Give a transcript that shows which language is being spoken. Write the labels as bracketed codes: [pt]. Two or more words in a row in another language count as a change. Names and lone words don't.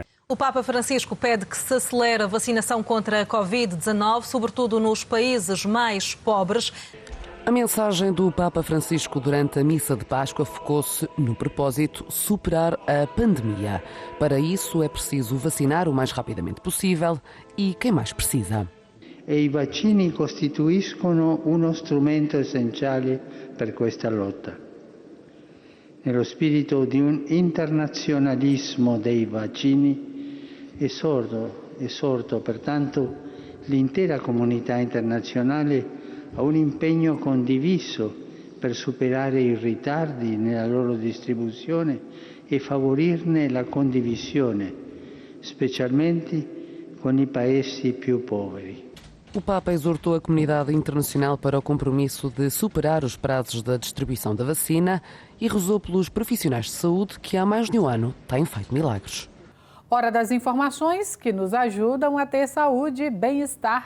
[pt] O Papa Francisco pede que se acelere a vacinação contra a Covid-19, sobretudo nos países mais pobres. A mensagem do Papa Francisco durante a missa de Páscoa focou-se no propósito superar a pandemia. Para isso é preciso vacinar o mais rapidamente possível e quem mais precisa. [it] E i vaccini costituiscono uno strumento essenziale per questa lotta. Nello spirito di un internazionalismo dei vaccini, esorto pertanto l'intera comunità internazionale a un impegno condiviso per superare i ritardi nella loro distribuzione e favorirne la condivisione, specialmente con i paesi più poveri. [pt] O Papa exortou a comunidade internacional para o compromisso de superar os prazos da distribuição da vacina e rezou pelos profissionais de saúde que há mais de um ano têm feito milagres. Hora das informações que nos ajudam a ter saúde e bem-estar.